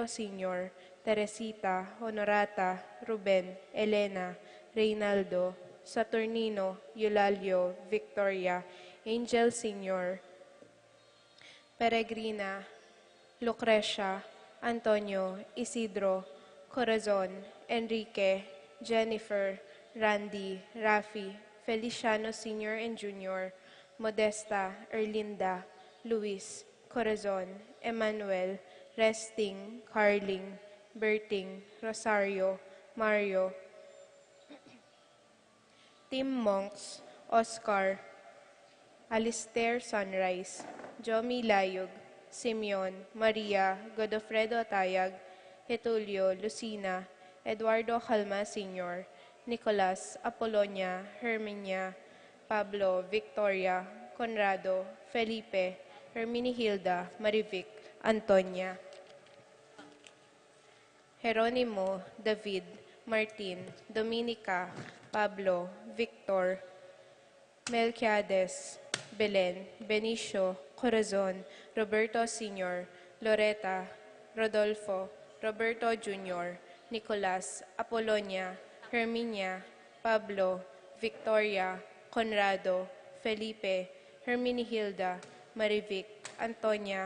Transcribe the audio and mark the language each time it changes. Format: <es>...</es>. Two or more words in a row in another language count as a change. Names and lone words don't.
<en>Sr., Teresita, Honorata, Ruben, Elena, Reynaldo, Saturnino, Eulalio, Victoria, Angel Sr., Peregrina, Lucrecia, Antonio, Isidro, Corazon, Enrique, Jennifer, Randy, Rafi, Feliciano Sr. and Jr., Modesta, Erlinda, Luis, Corazon, Emmanuel, Resting, Carling, Berting, Rosario, Mario, Tim Monks, Oscar, Alistair Sunrise, Jomi Layog, Simeon, Maria, Godofredo Tayag, Getulio, Lucina, Eduardo Calma Sr., Nicolas, Apolonia, Herminia, Pablo, Victoria, Conrado, Felipe, Herminihilda, Marivic, Antonia, Jeronimo, David, Martin, Dominica, Pablo, Victor, Melquiades, Belen, Benicio, Corazon, Roberto Sr., Loreta, Rodolfo, Roberto Jr., Nicolas, Apolonia, Herminia, Pablo, Victoria, Conrado, Felipe, Herminihilda, Marivic, Antonia,</en>